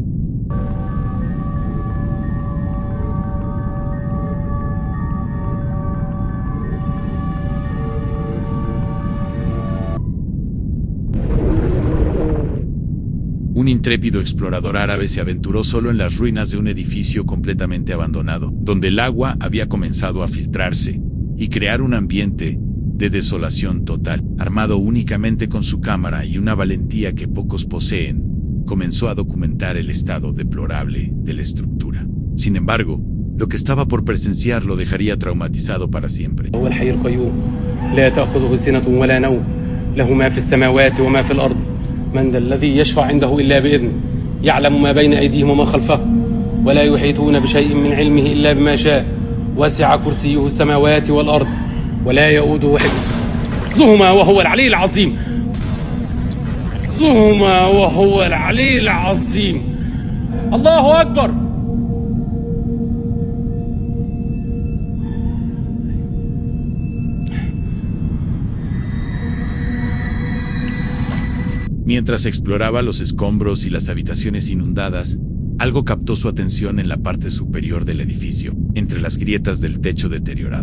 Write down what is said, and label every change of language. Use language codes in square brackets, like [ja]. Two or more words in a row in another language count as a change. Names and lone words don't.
[es] Un intrépido explorador árabe se aventuró solo en las ruinas de un edificio completamente abandonado, donde el agua había comenzado a filtrarse y crear un ambiente de desolación total. Armado únicamente con su cámara y una valentía que pocos poseen, comenzó a documentar el estado deplorable de la estructura. Sin embargo, lo que estaba por presenciar lo dejaría traumatizado para siempre. [ar] من ذا الذي يشفع عنده إلا بإذنه يعلم ما بين أيديهم وما خلفهم ولا يحيطون بشيء من علمه إلا بما شاء وسع كرسيه السماوات والأرض ولا يؤوده حفظهما وهو العلي العظيم حفظهما وهو العلي العظيم الله أكبر. [es] Mientras exploraba los escombros y las habitaciones inundadas, algo captó su atención en la parte superior del edificio, entre las grietas del techo deteriorado.